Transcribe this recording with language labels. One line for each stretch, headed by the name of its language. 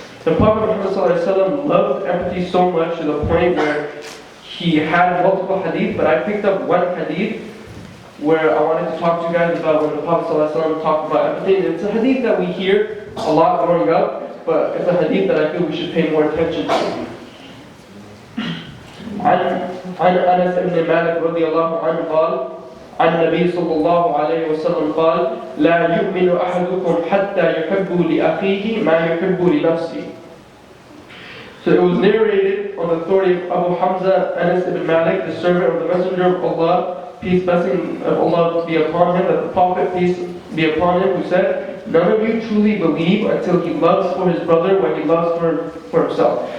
English: The Prophet Muhammad ﷺ loved empathy so much to the point where he had multiple hadith, but I picked up one hadith where I wanted to talk to you guys about when the Prophet ﷺ talked about empathy. And it's a hadith that we hear a lot growing up, but it's a hadith that I feel we should pay more attention to.
Arabic: عن أنس بن مالك رضي الله عنه قال عن النبي صلى الله عليه وسلم قال لا يؤمن أحدكم حتى يحب لأخيه ما يحب لنفسه.
English: So it was narrated on the authority of Abu Hamza Anas ibn Malik, the servant of the Messenger of Allah, peace blessing of Allah be upon him, that the Prophet, peace be upon him, who said, none of you truly believe until he loves for his brother what he loves for himself.